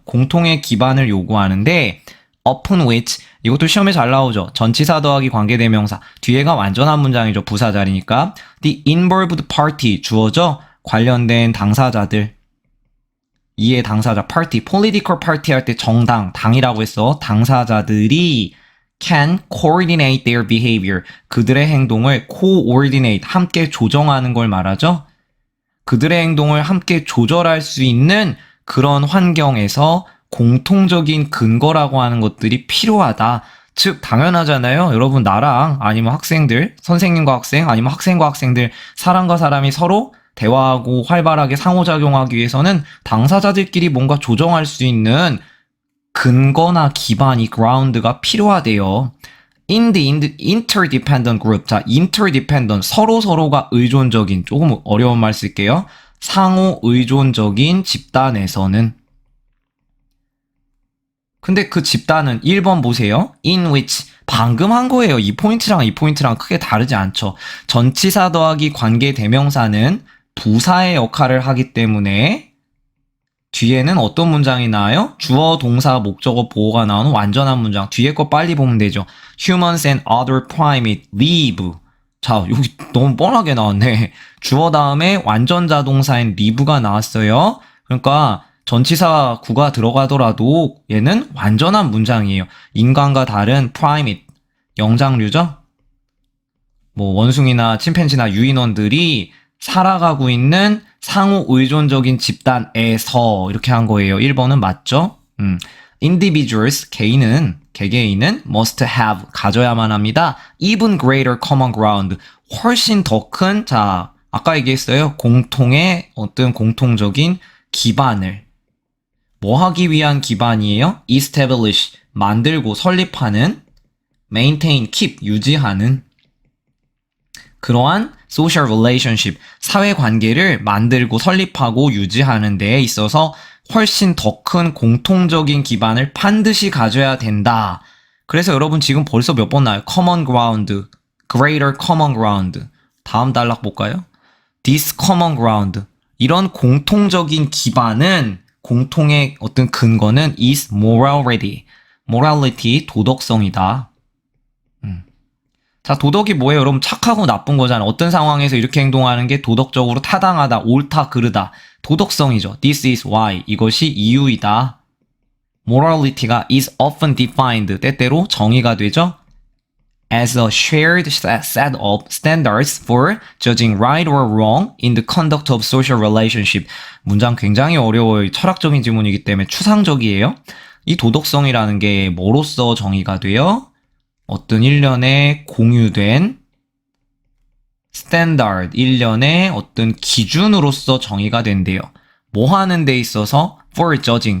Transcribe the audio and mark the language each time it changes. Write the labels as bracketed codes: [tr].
[ko] 공통의 기반을 요구하는데 [en] upon which, [ko] 이것도 시험에 잘 나오죠. 전치사 더하기 관계대명사, 뒤에가 완전한 문장이죠. 부사 자리니까. [en] the involved party, [ko] 주어죠. 관련된 당사자들. 이에 당사자 party, [en] political party [ko] 할 때 정당, 당이라고 했어. 당사자들이 [en] can coordinate their behavior. [ko] 그들의 행동을 coordinate, 함께 조정하는 걸 말하죠. 그들의 행동을 함께 조절할 수 있는 그런 환경에서 공통적인 근거라고 하는 것들이 필요하다. 즉 당연하잖아요. 여러분 나랑 아니면 학생들, 선생님과 학생 아니면 학생과 학생들, 사람과 사람이 서로 대화하고 활발하게 상호작용하기 위해서는 당사자들끼리 뭔가 조정할 수 있는 근거나 기반이 ground가 필요하대요. [en] In the interdependent group. 자, interdependent. [ko] 서로가 의존적인, 조금 어려운 말 쓸게요. 상호 의존적인 집단에서는. 근데 그 집단은 1번 보세요. [en] In which. [ko] 방금 한 거예요. 이 포인트랑 이 포인트랑 크게 다르지 않죠. 전치사 더하기 관계 대명사는 부사의 역할을 하기 때문에 뒤에는 어떤 문장이 나와요? 주어, 동사, 목적어, 보어가 나오는 완전한 문장. 뒤에 거 빨리 보면 되죠. [en] Humans and other primate live. [ko] 자, 여기 너무 뻔하게 나왔네. 주어 다음에 완전 자동사인 live가 나왔어요. 그러니까 전치사 구가 들어가더라도 얘는 완전한 문장이에요. 인간과 다른 primate, 영장류죠? 뭐 원숭이나 침팬지나 유인원들이 살아가고 있는 상호 의존적인 집단에서 이렇게 한 거예요. 1번은 맞죠? Individuals, 개개인은 [en] must have, [ko] 가져야만 합니다. [en] Even greater common ground, [ko] 훨씬 더 큰, 자, 아까 얘기했어요. 공통의 어떤 공통적인 기반을. 뭐 하기 위한 기반이에요? Establish, 만들고 설립하는, maintain, keep, 유지하는 그러한 [en] social relationship, [ko] 사회관계를 만들고 설립하고 유지하는 데에 있어서 훨씬 더 큰 공통적인 기반을 반드시 가져야 된다. 그래서 여러분 지금 벌써 몇 번 나와요? [en] common ground, greater common ground. [ko] 다음 단락 볼까요? [en] this common ground. [ko] 이런 공통적인 기반은, 공통의 어떤 근거는 [en] is morality. [ko] morality, 도덕성이다. 자, 도덕이 뭐예요? 여러분 착하고 나쁜 거잖아. 어떤 상황에서 이렇게 행동하는 게 도덕적으로 타당하다, 옳다, 그르다. 도덕성이죠. [en] This is why. [ko] 이것이 이유이다. [en] Morality가 is often defined. [ko] 때때로 정의가 되죠. [en] As a shared set of standards for judging right or wrong in the conduct of social relationship. [ko] 문장 굉장히 어려워요. 철학적인 지문이기 때문에 추상적이에요. 이 도덕성이라는 게 뭐로써 정의가 돼요? 어떤 일련의 공유된 스탠다드, 일련의 어떤 기준으로서 정의가 된대요. 뭐 하는 데 있어서? [en] for judging.